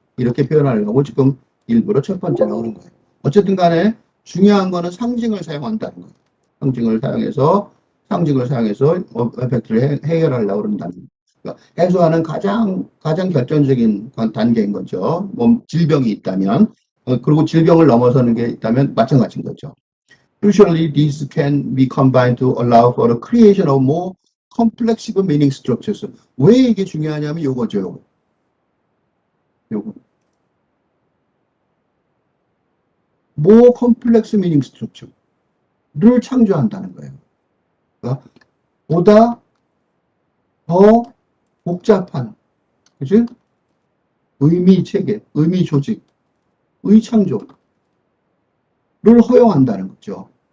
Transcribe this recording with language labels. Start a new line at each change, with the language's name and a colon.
Korean: 이렇게 표현하려고 지금 일부러 첫 번째라고 하는 거예요. 어쨌든 간에 중요한 거는 상징을 사용한다는 거예요. 상징을 사용해서 에펙트를 해결하려고 그런다는 거예요. 그러니까 해소하는 가장 결정적인 단계인 거죠. 몸 질병이 있다면, 그리고 질병을 넘어서는 게 있다면 마찬가지인 거죠.
English: Usually, these can be combined to allow for the creation of more complex meaning structures.
Korean: 왜 이게 중요하냐면 요거죠, 요거. 요거.
English: more complex meaning structure를
Korean: 창조한다는 거예요. 그러니까 보다 더 복잡한, 그치? 의미 체계, 의미 조직, 의 창조를 허용한다는 거죠.